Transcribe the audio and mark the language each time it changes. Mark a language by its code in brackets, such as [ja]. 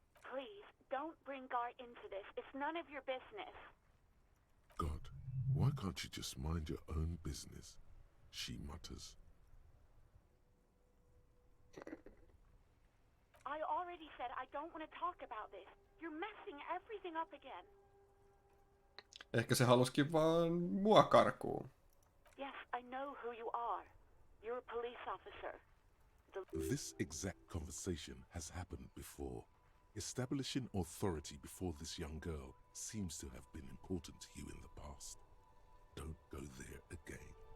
[en] Please, don't bring Gar into this. It's none of your business. God, why can't you just mind your own business? She mutters. I already said I don't want to talk about this. You're messing everything up again. [fi] Ehkä se halusikin vaan mua karkuun. [en] Yes, I know who you are. You're a police officer. This exact conversation has happened before. Establishing authority before this young girl seems to have been important to you in the past. Don't go there again.